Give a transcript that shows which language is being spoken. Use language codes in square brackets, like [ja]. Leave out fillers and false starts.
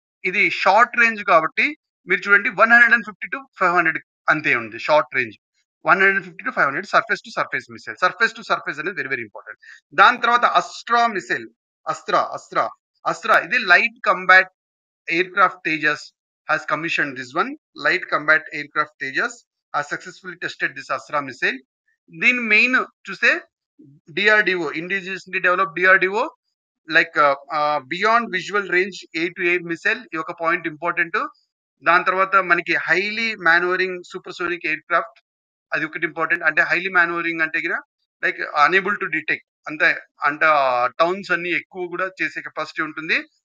[te] ఇది short range కాబట్టి మీరు చూడండి 150 to 500 అంతే ఉంది short range. 150 to 500 surface to surface missile. Surface to surface అనేది వెరీ, వెరీ ఇంపార్టెంట్. దాని తర్వాత అస్త్రా మిసైల్. అస్త్రా ఇది light combat aircraft Tejas [en] has commissioned this one. Light combat aircraft Tejas has successfully tested this Astra missile. [te] దీని main చూస్తే DRDO indigenously develop DRDO like beyond visual range air to air missile. ఈ ఒక point important. దాని తర్వాత మనకి highly మానోవరింగ్ supersonic air craft. అది ఒకటి important. అంటే హైలీ మానోవరింగ్ అంటే గిన లైక్ అనేబుల్ టు డిటెక్ట్ అంటే టౌన్స్ అన్ని ఎక్కువ కూడా చేసే కెపాసిటీ ఉంటుంది.